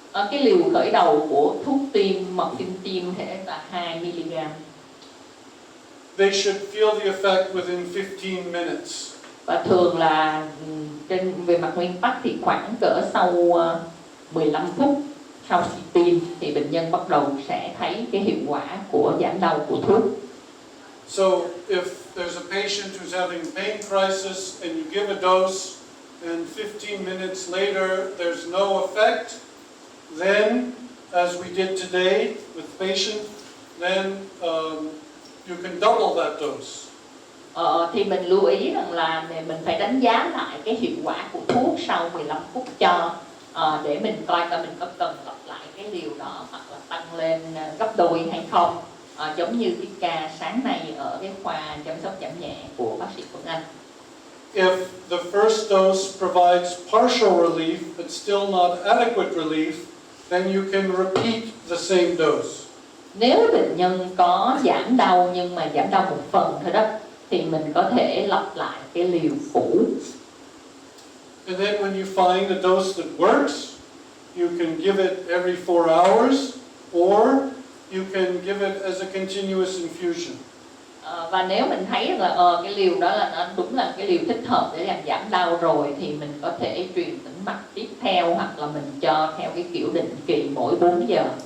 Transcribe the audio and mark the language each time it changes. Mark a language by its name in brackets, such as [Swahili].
[Vietnamese] Cái liều khởi đầu của thuốc tiêm morphine tiêm thể là 2 mg. [English] They should feel the effect within 15 minutes. [Vietnamese] Và thường là về mặt nguyên tắc thì khoảng cỡ sau 15 phút sau khi tiêm thì bệnh nhân bắt đầu sẽ thấy cái hiệu quả của giảm đau của thuốc. [English] So if there's a patient who's having a pain crisis and you give a dose and 15 minutes later there's no effect, then as we did today with the patient, then you can double that dose. [Vietnamese] Thì mình lưu ý rằng là mình phải đánh giá lại cái hiệu quả của thuốc sau 15 phút cho để mình coi coi mình có cần lặp lại cái liều đó hoặc là tăng lên gấp đôi hay không, giống như cái ca sáng nay ở cái khoa chăm sóc giảm nhẹ của bác sĩ Tuấn Anh. [English] If the first dose provides partial relief but still not adequate relief, then you can repeat the same dose. [Vietnamese] Nếu bệnh nhân có giảm đau nhưng mà giảm đau một phần thôi đó thì mình có thể lặp lại cái liều cũ. [English] And then when you find a dose that works, you can give it every 4 hours, or you can give it as a continuous infusion. [Vietnamese] Và nếu mình thấy là cái liều đó là nó đúng là cái liều thích hợp để làm giảm đau rồi thì mình có thể truyền tĩnh mạch tiếp theo hoặc là mình cho theo cái kiểu định kỳ mỗi 4 giờ.